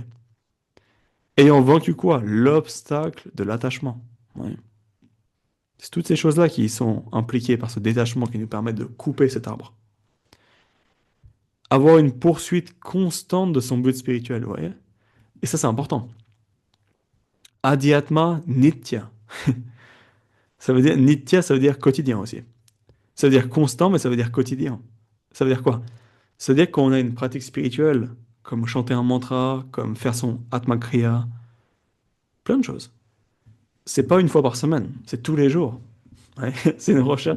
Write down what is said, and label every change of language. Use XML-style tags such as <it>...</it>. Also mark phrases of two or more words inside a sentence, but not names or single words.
<fr>Ayant vaincu quoi? L'obstacle de l'attachement. Oui. C'est toutes ces choses-là qui sont impliquées par ce détachement qui nous permet de couper cet arbre. Avoir une poursuite constante de son but spirituel, vous voyez? Et ça, c'est important.</fr> <sa>Adhyatma nitya.</sa> <fr>Ça veut dire, nitya, ça veut dire quotidien aussi. Ça veut dire constant, mais ça veut dire quotidien. Ça veut dire quoi? Ça veut dire qu'on a une pratique spirituelle, comme chanter un mantra, comme faire son Atma Kriya, plein de choses. C'est pas une fois par semaine, c'est tous les jours. Ouais, c'est une recherche.</fr>